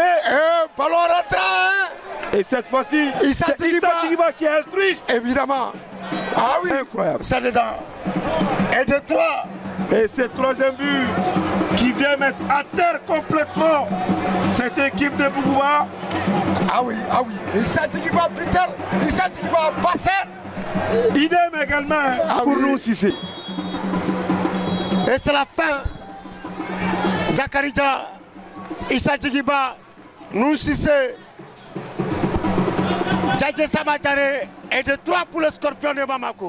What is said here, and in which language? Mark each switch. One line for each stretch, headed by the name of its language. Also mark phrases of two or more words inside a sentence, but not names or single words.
French: Ballon rentrant. Et cette fois-ci, Issa c'est Issa Djiba qui est altruiste. Évidemment. Ah oui. Incroyable. C'est dedans. Et de 3. Et ce troisième but qui vient mettre à terre complètement cette équipe de Bougouba. Ah oui. Issa Djiba buteur. Issa Djiba passeur. Idem également pour nous Sissé. Et c'est la fin. Jakarija, Issa Djiba, nous Sissé, Djadje Samatare et de 3 pour le Scorpion de Bamako.